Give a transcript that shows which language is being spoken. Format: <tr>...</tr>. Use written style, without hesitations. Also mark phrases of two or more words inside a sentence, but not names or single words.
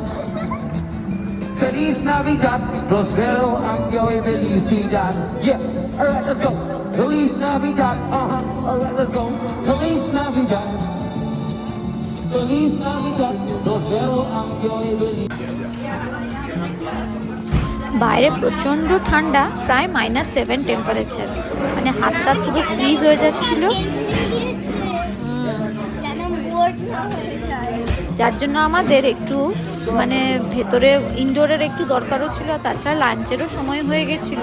<es>Feliz Navidad, prospero año y felicidad.</es> <en>Yeah, alright, let's go.</en> <es>Feliz Navidad,</es> <en>alright, let's go.</en> <es>Feliz Navidad. Feliz Navidad, prospero año y felicidad.</es> <bn>বাইরে প্রচন্ড ঠান্ডা, প্রায় -7 টেম্পারেচার, মানে হাতটা পুরো ফ্রিজ হয়ে যাচ্ছিল, যার জন্য আমাদের একটু মানে ভেতরে ইনডোরের একটু দরকারও ছিল, তাছাড়া লাঞ্চেরও সময় হয়ে গেছিল।</bn>